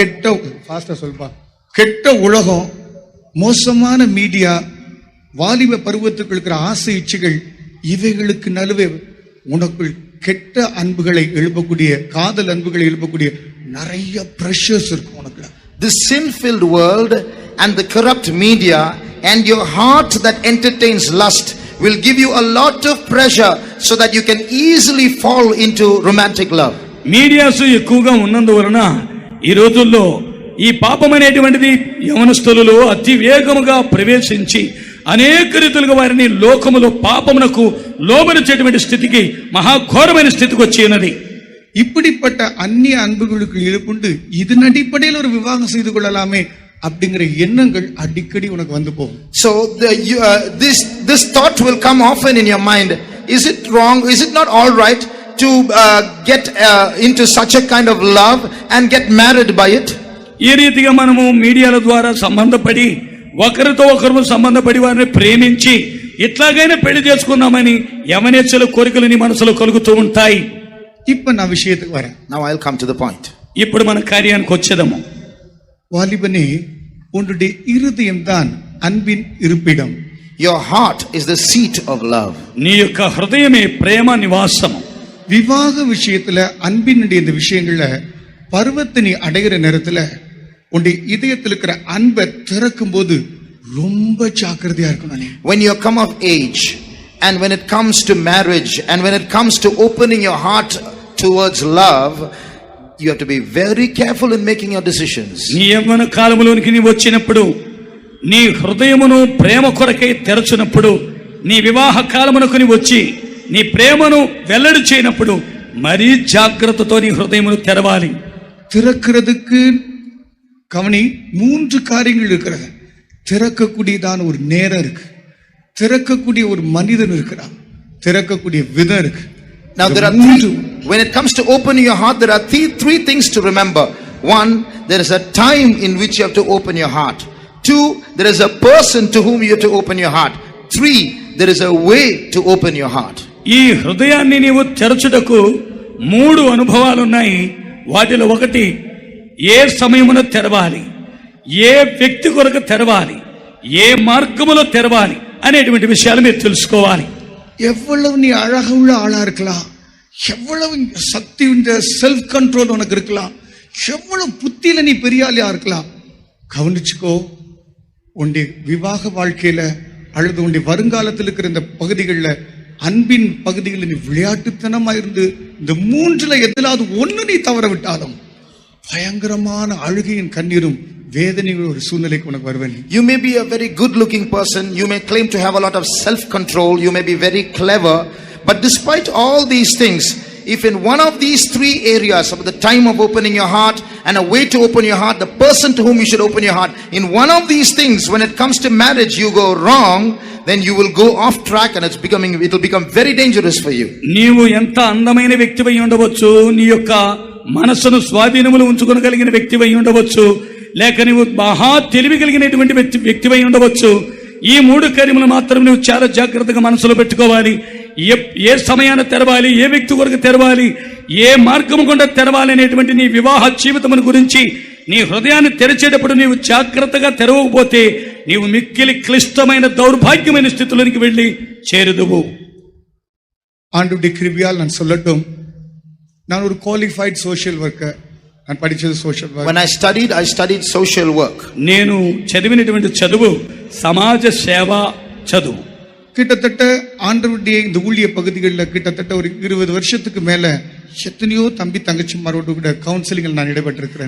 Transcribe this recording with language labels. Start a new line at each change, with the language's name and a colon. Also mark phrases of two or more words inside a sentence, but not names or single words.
Tamil: கெட்ட உலகம், மோசமான மீடியா, வாலிப பருவத்துக்கு இருக்கிற ஆசை இச்சைகள், இவைகளுக்கு நடுவே உனக்குள் கெட்ட அன்புகளை எழுப்பக்கூடிய, காதல் அன்புகளை எழுப்பக்கூடிய நிறைய பிரஷர்ஸ் இருக்கும் உனக்கு.
English: This sin-filled world and the corrupt media and your heart that entertains lust will give you a lot of pressure so that you can easily fall into romantic love.
Telugu: మీడియాస్ ఎక్కువగా ఉన్నందువలన ఈ రోజుల్లో ఈ పాపం అనేటువంటిది యవనస్తులలో అతి వేగముగా ప్రవేశించి అనేక రీతులుగా వారిని లోకములో పాపమునకు లోబడిచేటువంటి స్థితికి, మహాఘోరమైన స్థితికి వచ్చి ఉన్నది.
Tamil: இப்படிப்பட்ட அந்நிய அன்புகளுக்கு இழுப்புண்டு இதன் அடிப்படையில் ஒரு விவாகம் செய்து கொள்ளலாமே அப்படிங்கிற எண்ணங்கள் அடிக்கடி உனக்கு வந்து போகும்.
English: So this thought will come often in your mind. Is it wrong? Is it not all right to get into such a kind of love and get married by it?
Telugu: ఈ రీతిగా మనము మీడియాల ద్వారా సంబంధపడి ఒకరితో ఒకరు సంబంధపడి వారిని ప్రేమించి ఇట్లాగైనా పెళ్లి చేసుకుందామని యవనేచ్ఛల కోరికలు నీ మనసులో కలుగుతూ ఉంటాయి.
Tamil: இப்ப நான் விஷயத்துக்கு வரேன்.
English: Now I'll come to the point.
Telugu: ఇప్పుడు మన కార్యానికి వచ్చేదము.
Tamil: வாலிபனே, உன்னுடைய இருதயம்தான் அன்பின் இருப்பிடம்.
English: Your heart is the seat of love.
Telugu: నీ యొక్క హృదయమే ప్రేమ నివాసము.
Tamil: விவாக விஷயத்துல அன்பினுடைய இந்த விஷயங்கள்ல பருவத்தை நீ அடைகிற நேரத்துல உன்னுடைய இதயத்தில் இருக்கிற அன்பை திறக்கும் போது ரொம்ப ஜாக்கிரதையா இருக்கணும்.
English: When you come of age and when it comes to marriage and when it comes to opening your heart towards love, you have to be very careful in making your decisions.
Telugu: నీ యవ్వన కాలములోనికి నీ వచ్చినప్పుడు, నీ హృదయమును ప్రేమ కొరకై తెరచినప్పుడు, నీ వివాహ కాలమునకు నీ వచ్చి నీ ప్రేమను వెల్లడి చేయనప్పుడు మరీ జాగ్రత్తతో నీ హృదయమును తెరవాలి.
Tamil: திறக்கிறதுக்கு கவனி, 3 காரியங்கள் இருக்கிறது. திறக்கக்கூடியதான ஒரு நேரம் இருக்கு, திறக்கக்கூடிய ஒரு மனிதன் இருக்கிறான், திறக்கக்கூடிய விதம் இருக்கு.
English: Now there are when it comes to opening your heart, there are three things to remember. 1, there is a time in which you have to open your heart. 2, there is a person to whom you have to open your heart. 3, there is a way to open your heart.
Telugu: ఈ హృదయాన్ని నీవు తెరచుటకు 3 అనుభవాలు ఉన్నాయి. వాటిలో ఒకటి, ఏ సమయమున తెరవాలి, ఏ వ్యక్తి కొరకు తెరవాలి, ఏ మార్గములో తెరవాలి అనేటువంటి విషయాలు మీరు తెలుసుకోవాలి.
Tamil: எவ்வளவு நீ அழக உள்ள ஆளா இருக்கலாம், எவ்வளவு சக்தி உள்ள
English: self control
Tamil: உனக்கு இருக்கலாம், எவ்வளவு புத்தியில நீ பெரிய ஆளியா இருக்கலாம், கவனிச்சுக்கோ. உன்னுடைய விவாக வாழ்க்கையில அல்லது உன்னுடைய வருங்காலத்தில் இருக்கிற இந்த பகுதிகளில், அன்பின் பகுதிகளில் நீ விளையாட்டுத்தனமா இருந்து இந்த 3ல எதிலாவது ஒண்ணு நீ தவற விட்டாலும் பயங்கரமான அழுகையின் கண்ணீரும் வேதனையும் ஒரு சூழ்நிலைக்கு உனக்கு வருவேன்.
English: You may be a very good looking person, you may claim to have a lot of self control, you may be very clever, but despite all these things, if in one of these 3 areas of the time of opening your heart and a way to open your heart, the person to whom you should open your heart, in one of these things, when it comes to marriage, you go wrong, then you will go off track and it will become very dangerous for you.
Telugu: నీవు ఎంత అందమైన వ్యక్తివై ఉండవచ్చు, నీ యొక్క మనసును స్వాధీనములు ఉంచుకోగలిగిన వ్యక్తివై ఉండవచ్చు, లేక నీవు మహా తెలివి కలిగినటువంటి వ్యక్తివై ఉండవచ్చు. ఈ 3 కార్యములు మాత్రం నువ్వు చాలా జాగ్రత్తగా మనసులో పెట్టుకోవాలి. ఏ సమయాన తెరవాలి, ఏ వ్యక్తి కొరకు తెరవాలి, ఏ మార్గము గుండా తెరవాలి అనేటువంటి నీ వివాహ జీవితమును గురించి నీ హృదయాన్ని తెరిచేటప్పుడు నీవు జాగ్రత్తగా తెరవకపోతే నీవు మిక్కిలి క్లిష్టమైన దౌర్భాగ్యమైన స్థితిలోనికి వెళ్ళి చేరుదువు.
Tamil: ஆண்டவருடைய கிருபையால் நான் சொல்லட்டும், நான் ஒரு
English: qualified social worker.
Tamil: நான் படிச்சது
English: social work. When I studied social work.
Telugu: నేను చదివినటువంటి చదువు సమాజ సేవ చదువు.
Tamil: கிட்டத்தட்ட ஆண்டவருடைய இந்த ஊழிய பகுதிகளில் கிட்டத்தட்ட ஒரு 20 வருஷத்துக்கு மேல எத்தனையோ தம்பி தங்கச்சிமாரோடு கூட கவுன்சிலிங் நான் ஈடுபட்டிருக்கிறேன்.